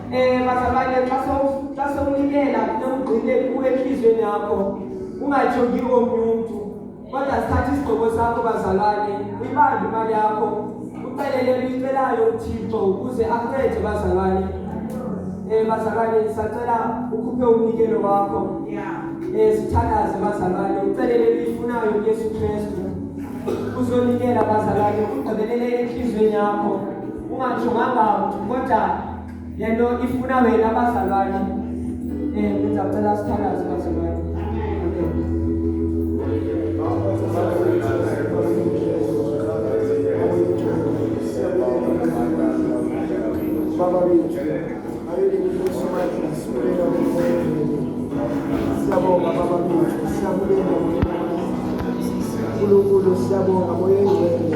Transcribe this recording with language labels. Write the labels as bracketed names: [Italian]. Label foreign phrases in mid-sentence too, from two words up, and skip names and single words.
[Xhosa] bazalwane xa sewunikela nomgcine kuwe enhliziyweni yakho ungajongi omnye umuntu kodwa sithatha isigqoko sakho bazalwane uyibambe imali yakho ucelele uyicelayo uThixo ukuze akuncede bazalwane. Bazalwane sicela ukhuphe umnikelo wakho sithandaze bazalwane ucelele uyifunayo uYesu Kristu uzonikela bazalwane ugqibelele enhliziyweni yakho ungajonganga kodwa lento ifuna wena bazalwane. Ngicela sithandaze bazalwane. Baba wethu siyabonga baba wethu siyabulela uNkulunkulu siyabonga moya engcwele